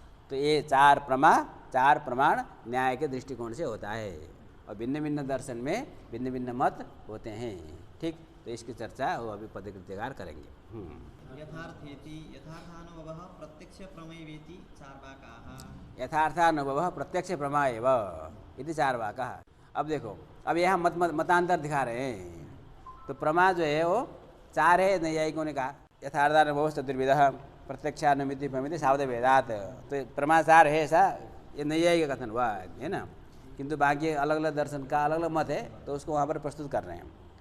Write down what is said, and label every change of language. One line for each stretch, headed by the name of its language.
Hindi: तो ये 4 प्रमा, 4 प्रमाण न्याय के दृष्टिकोण से होता है। और भिन्न भिन्न दर्शन में भिन्न भिन्न मत होते हैं, ठीक। तो इसकी चर्चा वो अभी पदकृत्यकार करेंगे।
Sanskrit: यथार्थेति यथार्थानुभवः प्रत्यक्ष प्रमेयेति चार्वाकाः। यथार्थानुभवः प्रत्यक्ष प्रमा एव इति चार्वाकाः।
Hindi: अब देखो, अब यहाँ मतांतर दिखा रहे हैं। तो प्रमा जो है वो 4 है, नैयायिकों ने कहा।
Sanskrit: यथार्थानुभवः चतुर्विधः प्रत्यक्षानुमिति उपमिति शाब्द भेदात।
Hindi: तो प्रमा 4 है, ऐसा ये नैयायिक का कथन हुआ है ना। किंतु बाकी अलग अलग दर्शन का अलग अलग मत है, तो उसको वहाँ पर प्रस्तुत कर रहे हैं।